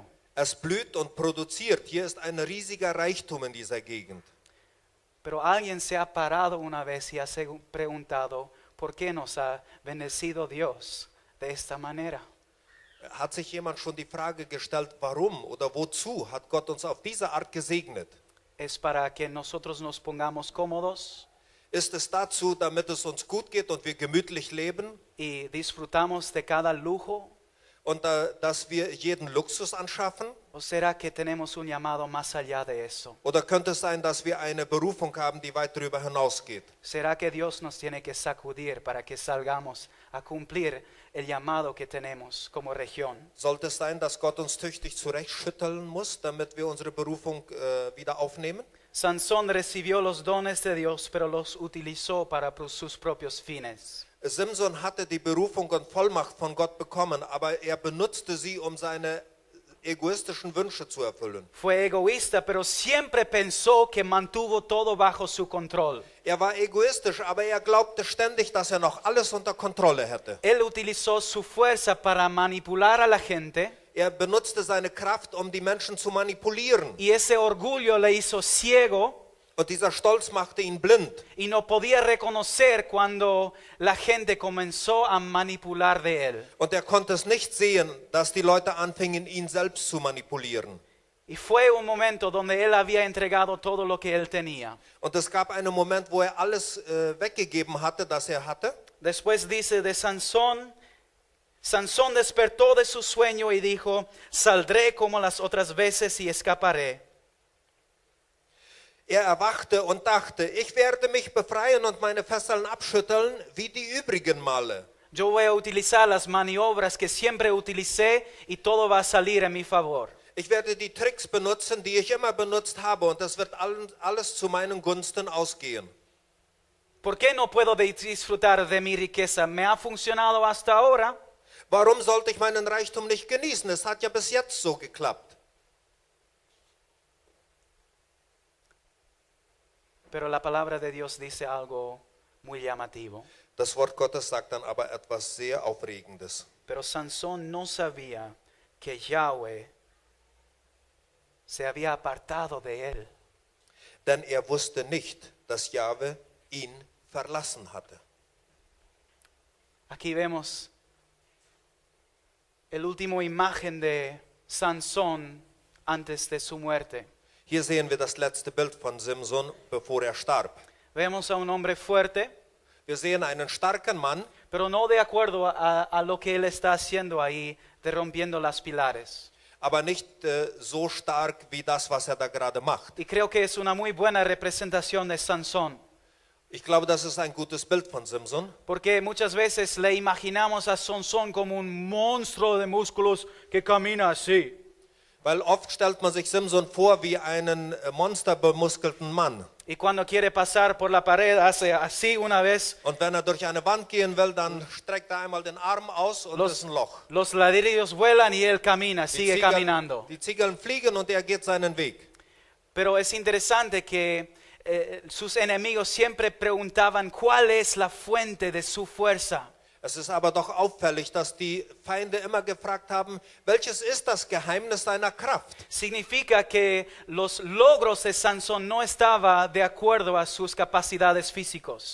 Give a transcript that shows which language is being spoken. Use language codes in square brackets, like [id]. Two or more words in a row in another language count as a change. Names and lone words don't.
[de] Es blüht und produziert. Hier ist ein riesiger Reichtum in dieser Gegend. [es] Pero alguien se ha parado una vez y ha preguntado, ¿por qué nos ha bendecido Dios de esta manera? [de] Hat sich jemand schon die Frage gestellt, warum oder wozu hat Gott uns auf diese Art gesegnet? [es] ¿Es para que nosotros nos pongamos cómodos [de] Ist es dazu, damit es uns gut geht und wir gemütlich leben [es] y disfrutamos de cada lujo? [de] und dass wir jeden Luxus anschaffen? [es] ¿O será que tenemos un llamado más allá de eso? [de] Oder könnte es sein, dass wir eine Berufung haben, die weit darüber hinausgeht? [es] ¿Será que Dios nos tiene que sacudir para que salgamos a cumplir el llamado que tenemos como región? [de] Sollte es sein, dass Gott uns tüchtig zurechtschütteln muss, damit wir unsere Berufung wieder aufnehmen? [es] Sansón recibió los dones de Dios, pero los utilizó para sus propios fines. [de] Simson hatte die Berufung und Vollmacht von Gott bekommen, aber er benutzte sie, um seine egoistischen Wünsche zu erfüllen. [es] Fue egoísta, pero siempre pensó que mantuvo todo bajo su control. [de] Er war egoistisch, aber er glaubte ständig, dass er noch alles unter Kontrolle hätte. [es] Él utilizó su fuerza para manipular a la gente. [de] Er benutzte seine Kraft, um die Menschen zu manipulieren. [es] Y ese orgullo le hizo ciego [de] Und dieser Stolz machte ihn blind. [es] y no podía reconocer cuando la gente comenzó a manipular de él. [de] Und er konnte es nicht sehen, dass die Leute anfingen, ihn selbst zu manipulieren. [es] Y fue un momento donde él había entregado todo lo que él tenía. [de] Und es gab einen Moment, wo er alles weggegeben hatte, das er hatte. [es] Después dice de Sansón, Sansón despertó de su sueño y dijo, saldré como las otras veces y escaparé. [de] Er erwachte und dachte, ich werde mich befreien und meine Fesseln abschütteln, wie die übrigen Male. [es] Yo voy a utilizar las maniobras que siempre utilicé y todo va a salir en mi favor. [de] Ich werde die Tricks benutzen, die ich immer benutzt habe, und es wird alles zu meinen Gunsten ausgehen. [es] ¿Por qué no puedo disfrutar de mi riqueza? Me ha funcionado hasta ahora. [de] Warum sollte ich meinen Reichtum nicht genießen? Es hat ja bis jetzt so geklappt. [es] Pero la palabra de Dios dice algo muy llamativo. [de] Das Wort Gottes sagt dann aber etwas sehr Aufregendes. [es] Pero Sansón no sabía que Yahweh se había apartado de él. [de] Denn er wusste nicht, dass Jahwe ihn verlassen hatte. [es] Aquí vemos el último imagen de Sansón antes de su muerte. [de] Hier sehen wir das letzte Bild von Simson, bevor er starb. [es] Vemos a un hombre fuerte, [de] Wir sehen einen starken Mann, [es] pero no de acuerdo a lo que él está haciendo ahí, de rompiendo las pilares. [de] aber nicht so stark wie das, was da gerade macht. [es] Y creo que es una muy buena representación de Sansón, [de] Ich glaube, das ist ein gutes Bild von Simson, [es] porque muchas veces le imaginamos a Sansón como un monstruo de músculos que camina así. [de] weil oft stellt man sich Simson vor wie einen monsterbemuskelten Mann. [es] Y cuando quiere pasar por la pared hace así una vez. [de] Und wenn durch eine Wand gehen will, dann streckt einmal den Arm aus und ist ein Loch. [es] Los ladrillos vuelan y él camina, sigue caminando. [de] Die Ziegeln fliegen und geht seinen Weg. [es] Pero es interesante que sus enemigos siempre preguntaban cuál es la fuente de su fuerza. [de] Es ist aber doch auffällig, dass die Feinde immer gefragt haben, welches ist das Geheimnis seiner Kraft? [es] Significa que los logros de Sansón no estaban de acuerdo a sus capacidades físicas.